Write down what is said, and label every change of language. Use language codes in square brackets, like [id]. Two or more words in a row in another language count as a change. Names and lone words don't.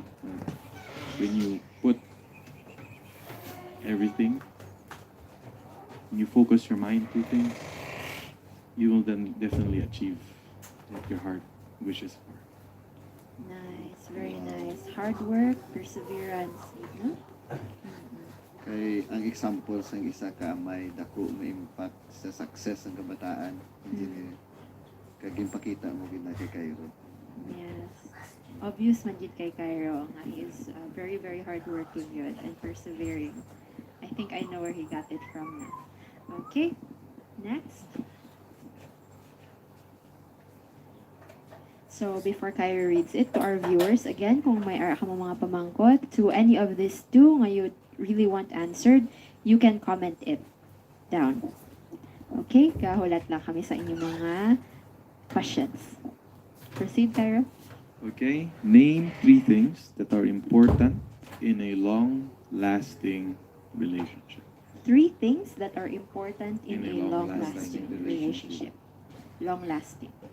[en] When you put everything, when you focus your mind to things, you will then definitely achieve what your heart wishes for. Nice, very nice. Hard work, perseverance, no? [hil] Kay ang example sa isa ka may dako nga impact sa success ng kabataan engineer. Kag ginpakita mo gid na kay Cairo. [en] Yes. Obvious [hil] man jud kay Cairo nga [en] he is very very hardworking yun and persevering. I think I know where he got it from now. Okay. Next. So before Cairo reads it to our viewers, again, [hil] kung may ara ka mo mga pamangkot [en] to any of these two [hil] nga [en] you really want answered, you can comment it down. Okay? [hil] Kahulat lang kami sa inyong mga questions. [en] Proceed, Cairo. Okay, name 3 things that are important in a long-lasting relationship. 3 things that are important in In a a long-lasting long-lasting relationship. Long-lasting.